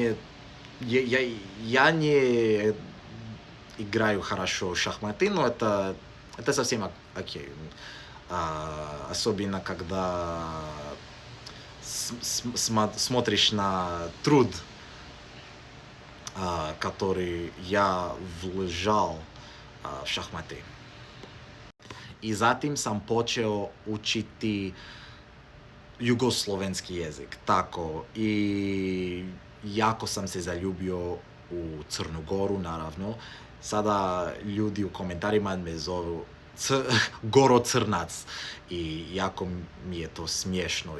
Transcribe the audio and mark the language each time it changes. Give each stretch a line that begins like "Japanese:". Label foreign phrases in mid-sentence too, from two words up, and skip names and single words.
Russian: Я не играю хорошо в шахматы, но это совсем окей. Особенно, когда смотришь на труд, который я вложил в шахматы.
Serbian: I zatim sam počeo učiti jugoslovenski jezik, tako, i jako sam se zaljubio u Crnu Goru, naravno. Sada ljudi u komentarima me zovu Goro Crnac i jako mi je to smiješno.